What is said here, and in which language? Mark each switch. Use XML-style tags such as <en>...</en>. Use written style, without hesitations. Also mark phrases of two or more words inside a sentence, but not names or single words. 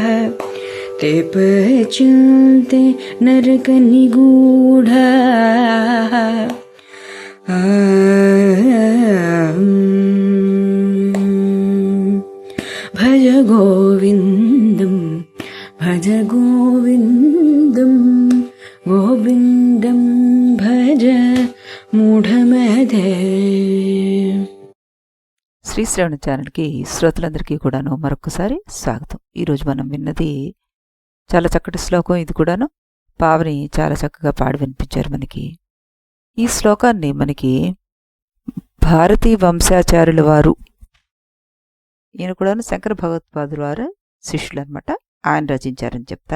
<sa>ते पच्यन्ते नरकनिगूढाः। भज गोविन्दं भज गोविन्दं गोविन्दं భజ మూఢమదే.</sa> <te>శ్రీ శ్రవణ ఛానల్కి శ్రోతలందరికీ కూడాను మరొకసారి స్వాగతం. ఈరోజు మనం విన్నది చాలా చక్కటి శ్లోకం. ఇది కూడాను పావని చాలా చక్కగా పాడి వినిపించారు మనకి. ఈ శ్లోకాన్ని మనకి భారతీ వంశాచార్యుల వారు, ఈయన కూడాను శంకర భగవత్పాదుల వారు శిష్యులు అనమాట, ఆయన రచించారని చెప్తారు.</te>